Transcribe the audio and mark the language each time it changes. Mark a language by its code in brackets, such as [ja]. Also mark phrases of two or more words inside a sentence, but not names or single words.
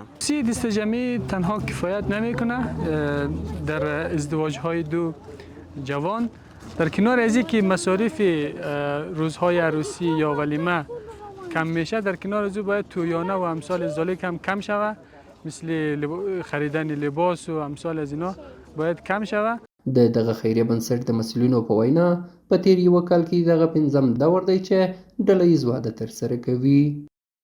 [fa] عروسی دست جمعی تنها کفایت نمیکنه در ازدواج های دو جوان. در کنار از اینکه مصارف روزهای عروسی یا ولیمه کم میشه، در کنار از او باید تویانه و امثال ذالک هم کم شود، مثل خریدن لباس و امثال از اینا باید کم شود. [ps] د دغه خیریه بنسټ د مسؤلینو په وینا په تیر یو کال کې دغه 5م دور دی چې ډلهییز واده ترسره کوي.